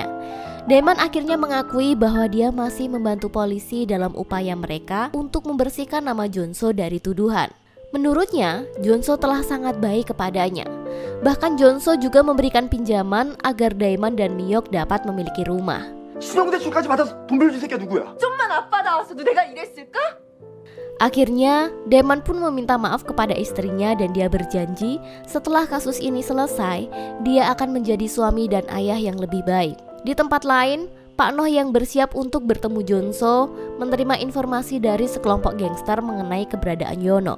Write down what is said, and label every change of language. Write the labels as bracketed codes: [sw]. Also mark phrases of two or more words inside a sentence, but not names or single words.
[id] Daeman akhirnya mengakui bahwa dia masih membantu polisi dalam upaya mereka untuk membersihkan nama Jonso dari tuduhan. Menurutnya, Jonso telah sangat baik kepadanya. Bahkan Jonso juga memberikan pinjaman agar Daeman dan Miyok dapat memiliki rumah. [ko] 신용대출까지 받아서 돈 빌려준 새끼가 누구야? 좀만 아빠 나왔어도 내가 이랬을까? [id] Akhirnya, Daeman pun meminta maaf kepada istrinya dan dia berjanji setelah kasus ini selesai, dia akan menjadi suami dan ayah yang lebih baik. Di tempat lain, Pak Noh yang bersiap untuk bertemu Jonso menerima informasi dari sekelompok gangster mengenai keberadaan Yono.